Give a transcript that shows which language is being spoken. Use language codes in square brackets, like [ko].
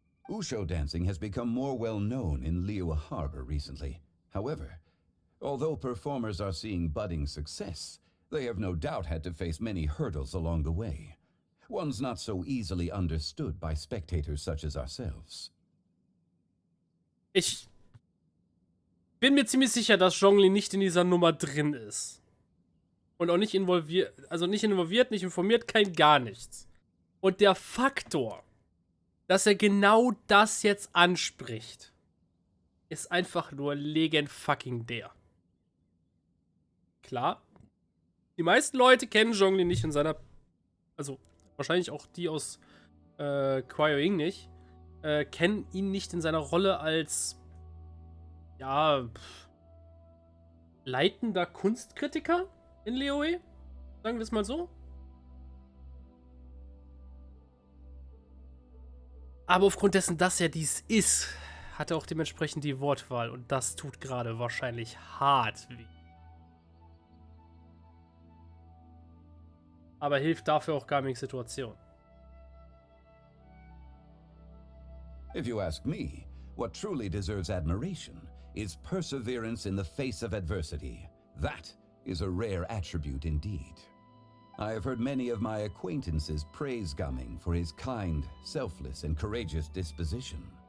[en] Usho dancing has become more well known in Liyue Harbor recently. However, although performers are seeing budding success, they have no doubt had to face many hurdles along the way. One's not so easily understood by spectators such as ourselves. [de] Ich bin mir ziemlich sicher, dass Zhongli nicht in dieser Nummer drin ist. Und auch nicht involviert, nicht informiert, kein gar nichts. Und der Faktor, dass er genau das jetzt anspricht, ist einfach nur legendfucking-der. Klar, die meisten Leute kennen Zhongli nicht in seiner, also wahrscheinlich auch die aus Kwao-Ying nicht, kennen ihn nicht in seiner Rolle als, ja, leitender Kunstkritiker in Liyue, sagen wir es mal so. Aber aufgrund dessen, dass er dies ist, hat er auch dementsprechend die Wortwahl und das tut gerade wahrscheinlich hart weh. Aber hilft dafür auch Gamings Situation. [en] If you ask me, what truly deserves admiration is perseverance in the face of adversity. That is a rare attribute indeed. I have heard many of my acquaintances praise Gaming for his kind, selfless, and courageous disposition.